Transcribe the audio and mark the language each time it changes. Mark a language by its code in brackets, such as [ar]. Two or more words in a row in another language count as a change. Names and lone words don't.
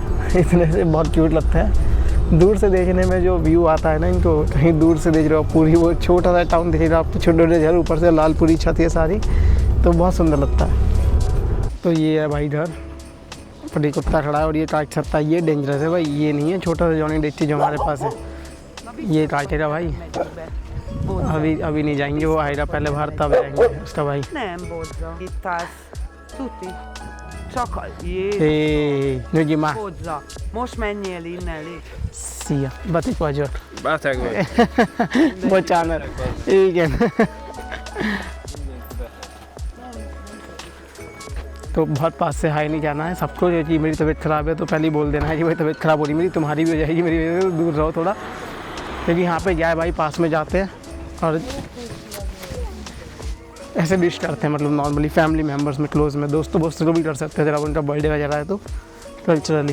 [hi] इतने से बहुत क्यूट लगता है। दूर से देखने में जो व्यू आता है ना, इनको कहीं दूर से देख रहे हो, पूरी वो छोटा सा टाउन देख रहे हो आप, तो छोटे छोटे घर, ऊपर से लाल पूरी छत है सारी, तो बहुत सुंदर लगता है। तो ये है भाई घर, पटी कुत्ता खड़ा है और ये काट सकता है, ये डेंजरस है भाई, ये नहीं है छोटा सा जॉनी डेची जो हमारे पास है, ये काटेगा भाई। अभी नहीं जाएंगे, वो आएगा पहले बाहर तब जाएंगे उसका भाई। [hu] Nem bodza. Itt állsz. Tuti. Csak a... Nyugi már. Bodza. Most menjél innen, légy. Szia, Batik vagyok. Beteg vagy. Bocsánat. Igen. [hi] तो बहुत पास से हाई नहीं जाना है सबको, जो कि मेरी तबीयत ख़राब है तो पहले ही बोल देना है कि भाई तबीयत ख़राब हो रही मेरी, तुम्हारी भी हो जाएगी, मेरी वजह से दूर रहो थोड़ा, क्योंकि यहाँ पे जाए भाई पास में जाते हैं और ऐसे विश करते हैं, मतलब नॉर्मली [en] family members [hi] में, क्लोज में, दोस्तों को भी कर सकते हैं जरा उनका बर्थडे वगैरह है तो कल्चरली।